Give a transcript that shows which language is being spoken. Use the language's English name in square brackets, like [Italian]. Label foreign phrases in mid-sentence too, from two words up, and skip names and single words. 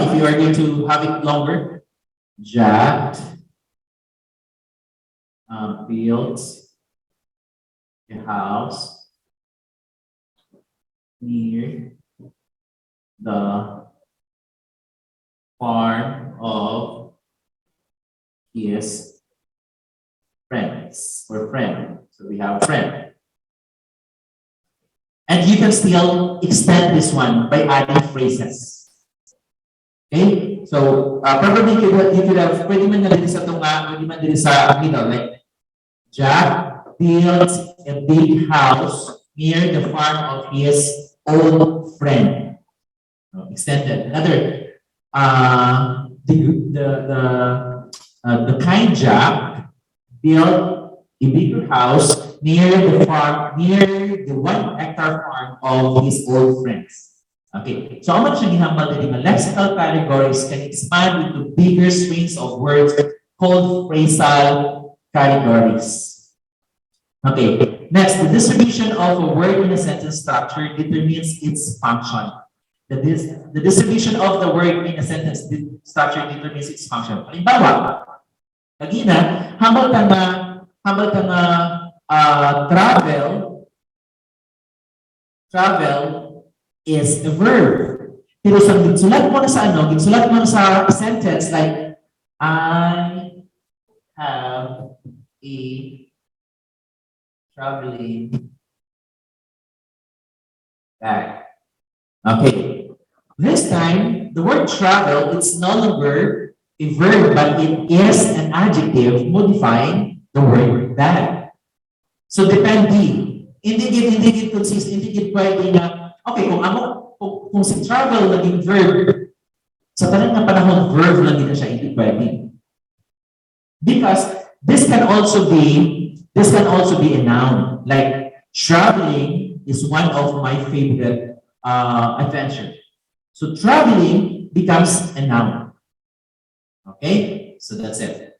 [English] If you are going to have it longer, Jack built a house near the farm of his friends or friend. So we have a friend. And you can still extend this one by adding phrases. Okay? So, probably you could have, [Hiligaynon] pwede man na din sa tunga, pwede man din sa [English] middle, like, Jack built a big house near the farm of his old friend. Extended. Another, the kind Jack built a bigger house near the 1-hectare farm of his old friends. Okay, so how much [Hiligaynon] ginambal din mga [English] lexical categories can expand into bigger strings of words called phrasal categories. Okay, next, the distribution of a word in a sentence structure determines its function. The distribution of the word in a sentence structure determines its function. [Hiligaynon] Halimbawa, lagi na, hambal ka nga [English] travel is a verb. [Hiligaynon] Pero sa ginsulat mo na sa sentence like, [English] I have a traveling bag. Okay. This time, the word travel, it's no longer a verb, but it is an adjective modifying the word bag. So depende. [Hiligaynon] Hindi pwede na, okay, kung si travel naging verb, sa tanong na panahon, verb lang din na siya, hindi pwede. [English] Because this can also be a noun. Like, traveling is one of my favorite adventure. So traveling becomes a noun. Okay, so that's it.